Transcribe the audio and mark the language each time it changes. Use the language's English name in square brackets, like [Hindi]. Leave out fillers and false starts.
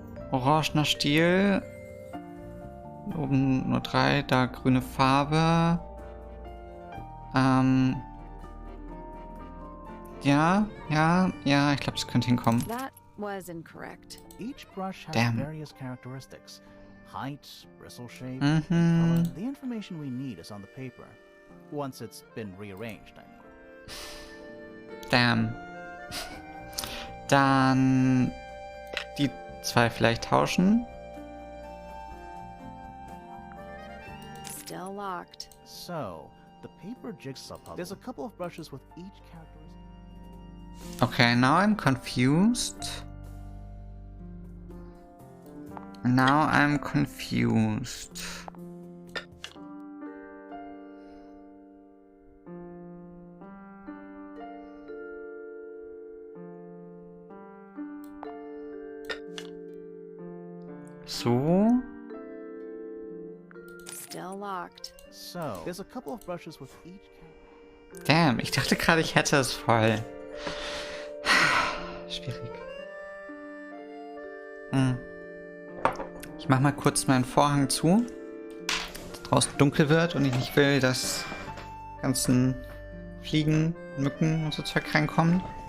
[German] Orangener Stiel. Oben nur 3, da grüne Farbe. Ja, ich glaube, das könnte hinkommen. [English] That was incorrect. Each brush has Damn. various characteristics. Height, bristle shape, color. The information we need is on the paper. Once it's been rearranged, I mean. Damn. [German] Dann die 2 vielleicht tauschen. [English] Still locked. So, the paper jigsaw puzzle. There's a couple of brushes with each characteristic. Okay, now I'm confused. Now I'm confused. So. Still locked. So, there's a couple of brushes with each characteristic. [German] Damn, ich dachte gerade, ich hätte es voll. Schwierig. Ich mach mal kurz meinen Vorhang zu, dass draußen dunkel wird und ich nicht will, dass ganzen Fliegen, Mücken und so Zeug reinkommen.